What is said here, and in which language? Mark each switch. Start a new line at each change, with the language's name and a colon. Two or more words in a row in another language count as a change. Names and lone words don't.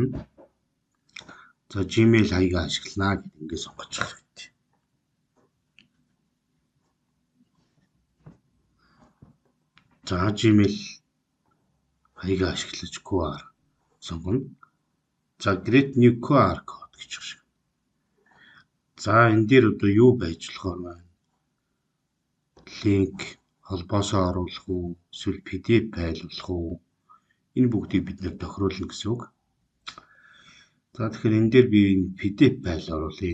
Mongolian: За Gmail хаягаа ашиглана гэдэг ингээд сонгочих хэрэгтэй. За Gmail хаягаа ашиглаж QR сонгоно. За
English: create new QR code
Mongolian: гэж байна. За энэ дээр одоо юу байж болохоор байна? Линк холбоосоо оруулах уу, эсвэл PDF файл болох уу? Энэ бүгдийг бид нэр тохируулна гэсэн үг. За тэгэхээр энэ дээр би энэ PDF файл оруулъя.